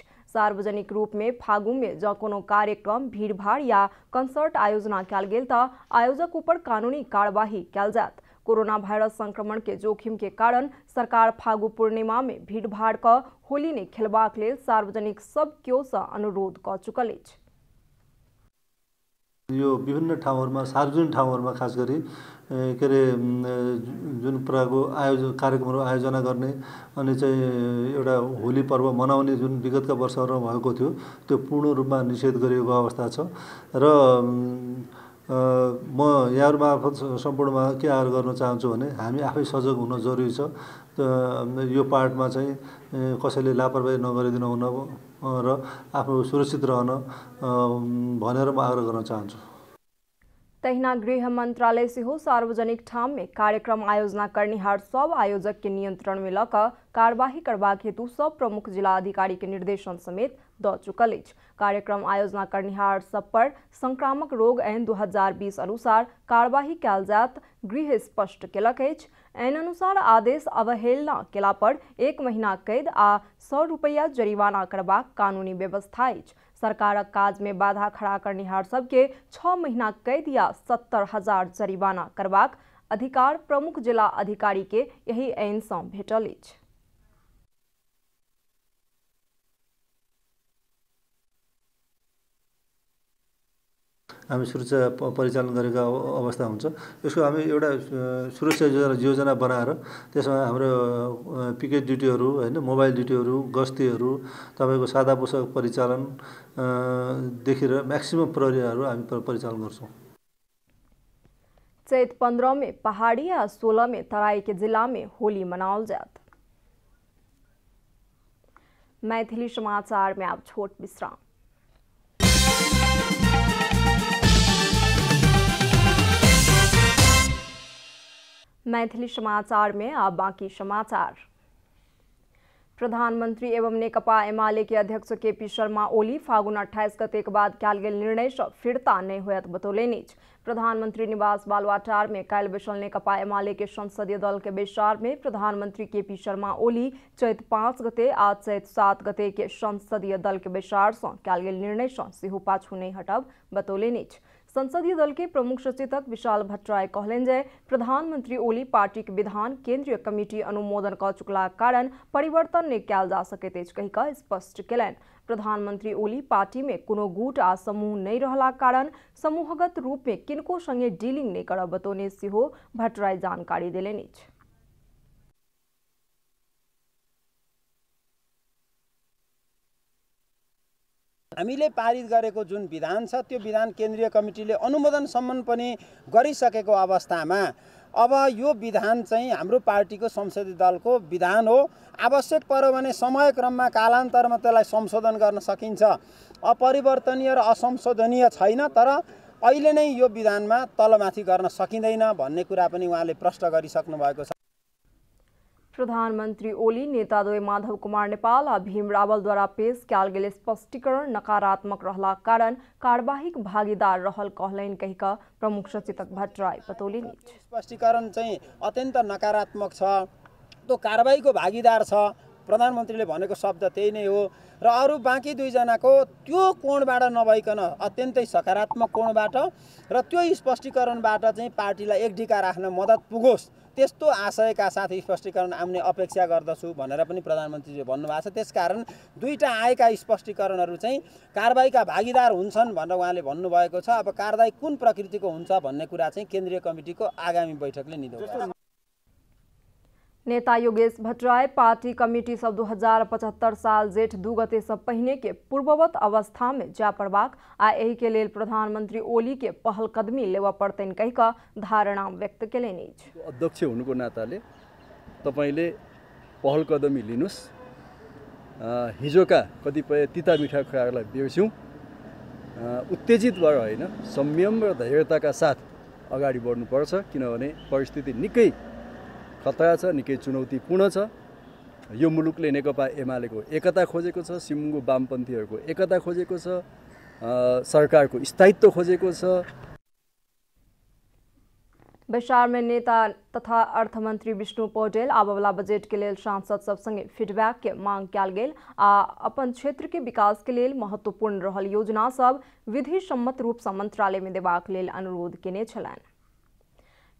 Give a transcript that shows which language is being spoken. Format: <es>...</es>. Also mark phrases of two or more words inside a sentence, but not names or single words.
<mai>सार्वजनिक रूप में फागुन में जँ कोनो कार्यक्रम, भीड़ भाड़ या कंसर्ट आयोजना कयल गेल तऽ आयोजक ऊपर कानूनी कार्यवाही कयल जायत। कोरोना वायरस संक्रमण के जोखिम के कारण सरकार फागु पूर्णिमा में भीड़ भाड़ क होली नहीं खेलबाक लेल सार्वजनिक सब केओ सँ अनुरोध क चुकल अछि।</mai> <ne>यो विभिन्न ठाउँहरुमा, सार्वजनिक ठाउँहरुमा खास गरी के रे जुन प्रकारको कार्यक्रमहरू आयोजना गर्ने अनि चाहिँ एउटा होली पर्व मनाउने जुन विगतका वर्षहरुमा भएको थियो त्यो पूर्ण रूपमा निषेध गरिएको अवस्था छ र म यहाँहरू मार्फत सम्पूर्णमा के आग्रह गर्न चाहन्छु भने हामी आफै सजग हुन जरुरी छ। यो पार्टमा चाहिँ कसैले लापरवाही नगरिदिनु हुन र आफू सुरक्षित रहन भनेर म आग्रह गर्न चाहन्छु।</ne> <mai>तहिना गृह मंत्रालय से हो सार्वजनिक ठाम में कार्यक्रम आयोजना करनिहार सब आयोजक के नियंत्रण में लकर कार्यवाही करबाक हेतु सब प्रमुख जिला अधिकारी के निर्देशन समेत द चुकल अछि। कार्यक्रम आयोजना करनिहार सब पर संक्रामक रोग ऐन 2020 अनुसार कार्यवाही कयल जायत गृह स्पष्ट केलक अछि। ऐन अनुसार आदेश अवहेलना केला पर 1 महीना कैद आ 100 रुपया जरिमाना करबाक कानूनी व्यवस्था अछि। सरकारक काज में बाधा खड़ा करनिहार सबके 6 महीना कैद या 70,000 जरिमाना करबाक अधिकार प्रमुख जिला अधिकारी के यही ऐन सँ भेटल अछि।</mai> <ne>हामी सुरक्षा परिचालन गरेका अवस्था हुन्छ। यसको हामी एउटा सुरक्षा योजना बनाएर त्यसमा हाम्रो पिकेट ड्युटीहरू हैन, मोबाइल ड्युटीहरू, गस्तीहरू, तपाईको सादा पोसाक परिचालन देखिएर म्याक्सिमम प्रहरीहरू हामी परिचालन गर्छौं।</ne> <mai>चैत 15 में पहाड़ी या 16 में तराई के जिला में होली मनाओल जात। मैथिली समाचार में अब छोट विश्राम। मैथिली समाचार में अब बाकी समाचार। प्रधानमंत्री एवं नेकपा एमाले के अध्यक्ष केपी शर्मा ओली फागुन 28 गते के बाद कयल गेल निर्णय से फिरता नहीं होयत बतौलनि। प्रधानमंत्री निवास बालुआटार में काल्हि बैसल नेकपा एमाले के संसदीय दल के बैसार में प्रधानमंत्री केपी शर्मा ओली चैत 5 गते आ चैत 7 गते के संसदीय दल के बैसार से कयल गेल निर्णय से सेहो पाछू नहीं हटब बतौलनि। संसदीय दल के प्रमुख सचेतक विशाल भट्टराय कहलनि जे प्रधानमंत्री ओली पार्टी के विधान केंद्रीय कमिटी अनुमोदन क चुकलाक कारण परिवर्तन नहीं कयल जा सकैत अछि कहि कऽ स्पष्ट केलनि। प्रधानमंत्री ओली पार्टी में कोनो गुट आ समूह नहीं रहला कारण समूहगत रूप में किनको संगे डीलिंग नहीं करब बतौने सेहो भट्टराय जानकारी देलनि।</mai> <ne>हामीले पारित गरेको जुन विधान छ त्यो विधान केन्द्रीय कमिटीले अनुमोदन सम्म पनि गरिसकेको अवस्थामा अब यो विधान चाहिँ हाम्रो पार्टीको संसदीय दलको विधान हो। आवश्यक पर्यो भने समयक्रममा कालान्तरमा त्यसलाई संशोधन गर्न सकिन्छ। अपरिवर्तनीय र असंशोधनीय छैन, तर अहिले नै यो विधानमा तलमाथि गर्न सकिँदैन भन्ने कुरा पनि उहाँले प्रश्न गरिसक्नु भएको छ।</ne> <mai>प्रधानमंत्री ओली नेताद्वय माधव कुमार नेपाल और भीम रावल द्वारा पेश कयल गेल स्पष्टीकरण नकारात्मक रहला कारण कार्यवाहीक भागीदार रहल कहलनि कहि कऽ प्रमुख सचेतक भट्टराय बतौलनि।</mai> <ne>स्पष्टीकरण चाहिँ अत्यन्त नकारात्मक छ, त्यो कारबाहीको भागीदार छ। प्रधानमन्त्रीले भनेको शब्द त्यही नै हो र अरू बाँकी दुईजनाको त्यो कोणबाट नभइकन अत्यन्तै सकारात्मक कोणबाट र त्यो स्पष्टीकरणबाट चाहिँ पार्टीलाई एकडिका राख्न मद्दत पुगोस् त्यस्तो आशयका साथ स्पष्टीकरण आउने अपेक्षा गर्दछु भनेर पनि प्रधानमन्त्रीले भन्नुभएको छ। त्यसकारण दुईटा आएका स्पष्टीकरणहरू चाहिँ कारबाहीका भागीदार हुन्छन् भनेर उहाँले भन्नुभएको छ। अब कारबाही कुन प्रकृतिको हुन्छ भन्ने कुरा चाहिँ केन्द्रीय कमिटीको आगामी बैठकले निर्णय।</ne> <mai>नेता योगेश भट्टराय पार्टी कमिटी सब 2075 साल जेठ 2 गते से पहिने के पूर्ववत अवस्था में जा पड़बाक आ एहि के लेल प्रधानमंत्री ओली के पहल कदमी लेवा पड़तैन कहि कऽ धारणा व्यक्त केलनि।</mai> <ne>अध्यक्ष हुनुको नाताले तपाईले पहल कदमी लिनुस्। हिजोका कतिपय तिता मिठा कुराहरूलाई बिर्स्यौं, उत्तेजित भएर होइन संयम र धैर्यताका साथ अगाडि बढ्नुपर्छ, किनभने परिस्थिति निकै खतरा छ, निकै चुनौतीपूर्ण छ। यो मुलुकले नेकपा एमालेको एकता खोजेको छ, सिमुङ्गो वामपन्थीहरूको एकता खोजेको छ, सरकारको स्थायित्व खोजेको छ।</ne> <mai>बैसार में नेता तथा अर्थमंत्री विष्णु पौडेल आबवला बजट के लेल सांसद सब संगे फीडबैक के मांग कयल गेल आ अपन क्षेत्र के विकास के लेल महत्वपूर्ण रहल योजना सब विधि सम्मत रूप से मंत्रालय में देबाक लेल अनुरोध केने छलनि।</mai>